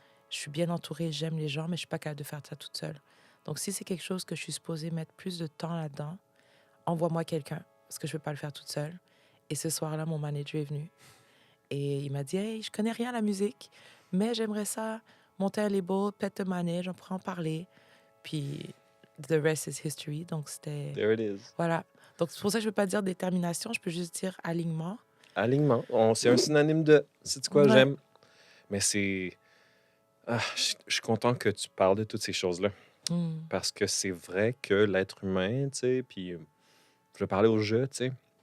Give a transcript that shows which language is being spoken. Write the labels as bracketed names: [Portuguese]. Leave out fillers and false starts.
[French] Je suis bien entourée, j'aime les gens, mais je suis pas capable de faire ça toute seule. Donc, si c'est quelque chose que je suis supposée mettre plus de temps là-dedans, envoie-moi quelqu'un, parce que je ne peux pas le faire toute seule. Et ce soir-là, mon manager est venu. Et il m'a dit, hey, je connais rien à la musique, mais j'aimerais ça monter un label, peut-être te manager, on pourrait en parler. [English] Puis, the rest is history. [French] Donc, c'était... [English] There it is. [French] Voilà. Donc, c'est pour ça que je ne peux pas dire détermination, je peux juste dire alignement. Alignement. C'est un synonyme de. C'est quoi, Ouais. j'aime. Mais c'est. Je suis content que tu parles de toutes ces choses-là. Mm. Parce que c'est vrai que l'être humain, tu sais, puis je vais parler au jeu, tu sais.